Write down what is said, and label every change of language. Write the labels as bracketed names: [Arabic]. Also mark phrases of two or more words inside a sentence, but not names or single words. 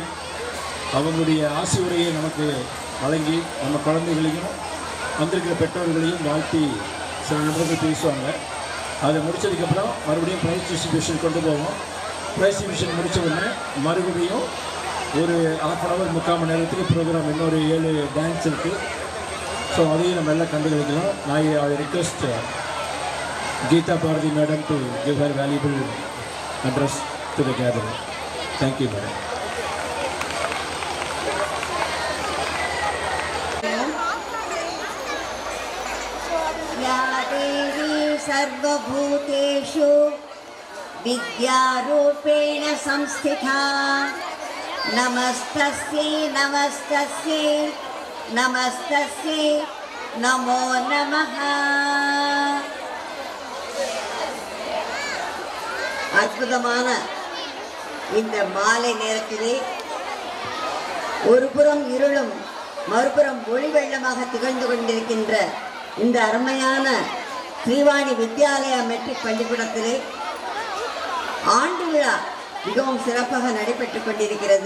[Tamil] அவங்களுடைய ஆசி உரையை நமக்கு வழங்கி நம்ம குழந்தைகளையும் வந்திருக்கிற பெற்றோர்களையும் வாழ்த்தி சில நிமிடங்கள் பேசுவாங்க. அதை முடித்ததுக்கப்புறம் மறுபடியும் [English] prize distribution [Tamil] கொண்டு போவோம். [English] prize distribution [Tamil] முடித்த உடனே மறுபடியும் ஒரு 1/2 hour 3/4 மணி நேரத்துக்கு ப்ரோக்ராம், இன்னொரு 7 டான்ஸ் இருக்குது. ஸோ அதையும் நம்ம எல்லாம் கண்டுகளிக்கலாம். [English] I request Geeta Bharati Madam to give her valuable address to the gathering. Thank you, Madam. [Sanskrit] या देवी सर्वभूतेषु विद्यारूपेण संस्थिता नमस्तस्यै नमस्तस्यै नमस्तस्यै नमो नमः. [Tamil] அற்புதமான இந்த மாலை நேரத்திலே ஒருபுறம் இருளும் மறுபுறம் ஒளி வெள்ளமாக திகழ்ந்து கொண்டிருக்கின்ற இந்த அருமையான ஸ்ரீவாணி வித்யாலயா மெட்ரிக் பள்ளிக்கூடத்திலே ஆண்டு விழா மிகவும் சிறப்பாக நடைபெற்று கொண்டிருக்கிறது.